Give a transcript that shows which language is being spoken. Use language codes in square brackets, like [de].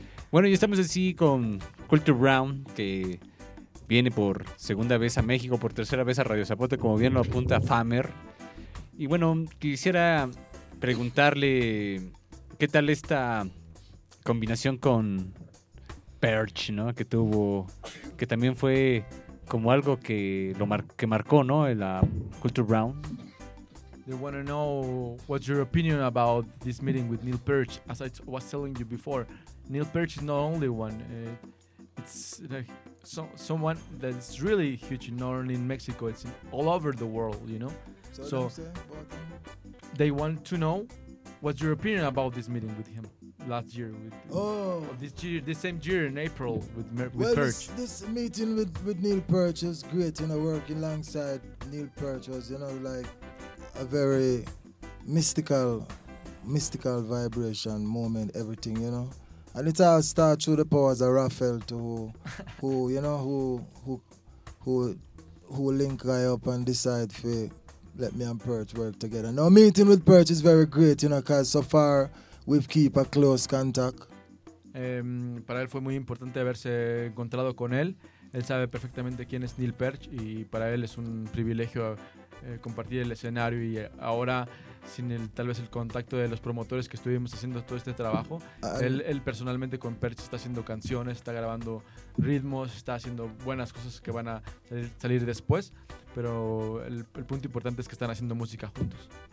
[es] Bueno, ya estamos así con Culture Brown, que viene por segunda vez a México, por tercera vez a Radio Zapote, como bien lo apunta Famer. Y bueno, quisiera preguntarle qué tal esta... combinación con Perch, ¿no? Que tuvo, que también fue como algo que lo marcó, ¿no? En la Culture Brown. [en] They want to know what's your opinion about this meeting with Neil Perch. As I was telling you before, Neil Perch is not only one. It's like someone that is really huge, not only in Mexico, it's all over the world, you know. So they want to know what's your opinion about this meeting with him. Last year, this year, in April, with Perch. This meeting with Neil Perch is great, you know, working alongside Neil Perch was, you know, like a very mystical vibration moment, everything, you know. And it all started through the powers of Raphael, to who link guy up and decide for let me and Perch work together. Now, meeting with Perch is very great, you know, because so far, we've keep a close contact. [es] Para él fue muy importante haberse encontrado con él. Él sabe perfectamente quién es Neil Perch y para él es un privilegio compartir el escenario y ahora sin tal vez el contacto de los promotores que estuvimos haciendo todo este trabajo, él personalmente con Perch está haciendo canciones, está grabando ritmos, está haciendo buenas cosas que van a salir después, pero el punto importante es que están haciendo música juntos.